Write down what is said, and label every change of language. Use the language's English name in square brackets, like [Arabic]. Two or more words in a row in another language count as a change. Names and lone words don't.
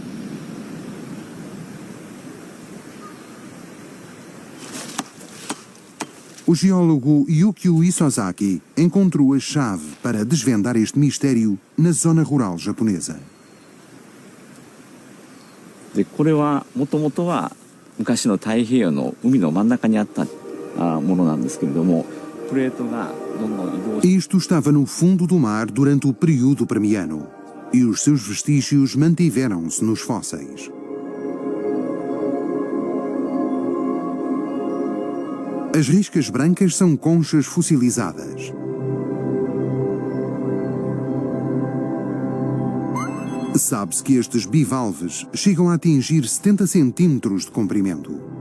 [Portuguese] O geólogo Yukio Isozaki encontrou a chave para desvendar este mistério na zona rural japonesa. [Japanese] でこれはもともとは昔の太平洋の海の真ん中にあったものなんですけれども、プレートがどんどん移動して [Portuguese] Isto estava no fundo do mar durante o período Permiano e os seus vestígios mantiveram-se nos fósseis. As riscas brancas são conchas fossilizadas. Sabe-se que estes bivalves chegam a atingir 70 centímetros de comprimento.